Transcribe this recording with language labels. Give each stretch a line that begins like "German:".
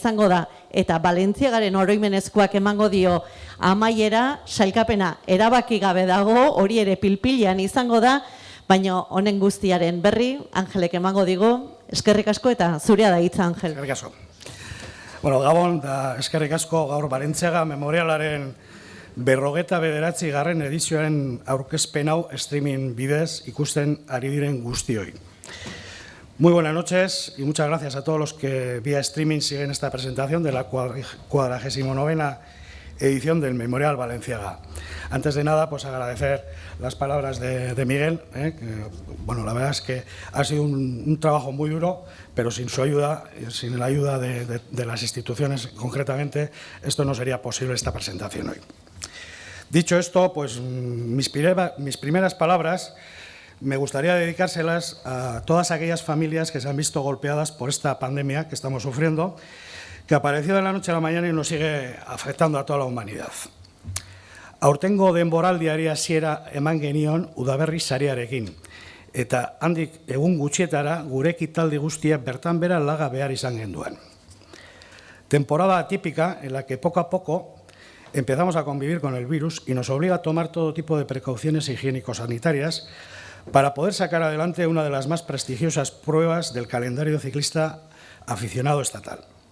Basque: izango da, eta Balentziagaren oroimenezkoak emango dio amaiera, sailkapena erabaki gabe dago, hori ere pilpilean izango da, baina honen guztiaren berri, Angelek emango digu, eskerrik asko eta zurea da hitza, Angel. Eskerrik asko. Bueno, Gabon, da eskerrik asko gaur Balentziaga memorialaren 59. edizioaren aurkezpen hau streaming bidez ikusten ari diren guztioi.
Spanish: Muy buenas noches y muchas gracias a todos los que vía streaming siguen esta presentación de la 49ª edición del Memorial Balenciaga. Antes de nada, pues agradecer las palabras de Miguel, que, bueno, la verdad es que ha sido un trabajo muy duro, pero sin su ayuda, sin la ayuda de las instituciones concretamente, esto no sería posible esta presentación hoy. Dicho esto, pues mis primeras palabras me gustaría dedicárselas a todas aquellas familias que se han visto golpeadas por esta pandemia que estamos sufriendo, que apareció de la noche a la mañana y nos sigue afectando a toda la humanidad.
Basque: Aurtengo denboraldiari hasiera eman genion udaberri sariarekin, eta handik egun gutxietara gure ekitaldi guztiak bertan bera laga behar izan genduan.
Spanish: Temporada atípica en la que poco a poco empezamos a convivir con el virus y nos obliga a tomar todo tipo de precauciones higiénico-sanitarias para poder sacar adelante una de las más prestigiosas pruebas del calendario ciclista aficionado estatal.